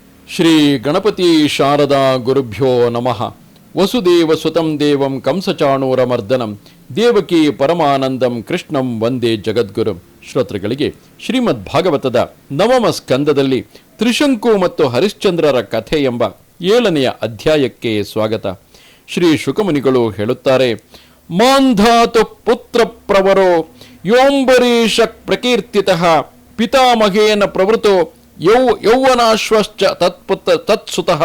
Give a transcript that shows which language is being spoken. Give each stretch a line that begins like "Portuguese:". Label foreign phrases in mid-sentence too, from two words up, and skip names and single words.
Sanskrit: ಶ್ರೀ ಗಣಪತಿ ಶಾರದಾ ಗುರುಭ್ಯೋ ನಮಃ. ವಸುದೇವ ಸುತಂ ದೇವಂ ಕಂಸಚಾಣೂರಮರ್ದನಂ ದೇವಕಿ ಪರಮಾನಂದಂ ಕೃಷ್ಣಂ ವಂದೇ ಜಗದ್ಗುರು.
Kannada: ಶ್ರೋತೃಗಳಿಗೆ ಶ್ರೀಮದ್ ಭಾಗವತದ ನವಮ ಸ್ಕಂದದಲ್ಲಿ ತ್ರಿಶಂಕು ಮತ್ತು ಹರಿಶ್ಚಂದ್ರರ ಕಥೆ ಎಂಬ 7ನೆಯ ಅಧ್ಯಾಯಕ್ಕೆ ಸ್ವಾಗತ. ಶ್ರೀ ಶುಕಮುನಿಗಳು ಹೇಳುತ್ತಾರೆ,
Sanskrit: ಮಾಂಧಾತು ಪುತ್ರ ಪ್ರವರೋ ಯೋಂಬರೀಷ ಪ್ರಕೀರ್ತಿತಃ ಪಿತಾಮಹೇನ ಪ್ರವೃತೋ ಯೌವನಾಶ್ವಶ್ಚ ತತ್ಸುತಃ.